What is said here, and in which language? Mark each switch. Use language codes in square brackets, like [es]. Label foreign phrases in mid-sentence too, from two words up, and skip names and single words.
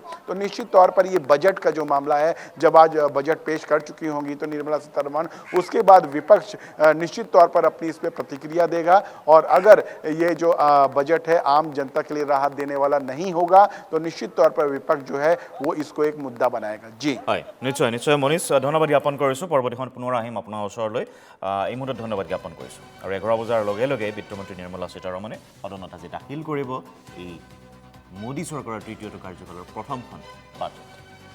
[hi] तो निश्चित तौर पर ये बजट का जो मामला है, जब आज बजट पेश कर चुकी होंगी तो निर्मला सीतारमण, उसके बाद विपक्ष निश्चित तौर पर अपनी इस पर प्रतिक्रिया देगा और अगर ये जो बजट है आम जनता के लिए राहत देने वाला नहीं होगा तो निश्चित तौर पर विपक्ष जो है वो इसको एक मुद्दा बनाएगा। जी [as] নিশ্চয় নিশ্চয় মনীষ, ধন্যবাদ জ্ঞাপন কৰিছোঁ। পৰৱৰ্তীখন পুনৰ আহিম আপোনাৰ ওচৰলৈ। এই মুহূৰ্তত ধন্যবাদ জ্ঞাপন কৰিছোঁ। আৰু 11 বজাৰ লগে লগে বিত্তমন্ত্ৰী নিৰ্মলা সীতাৰমণে সদনত আজি দাখিল কৰিব এই মোদী চৰকাৰৰ তৃতীয়টো কাৰ্যকালৰ প্ৰথমখন বাজেট।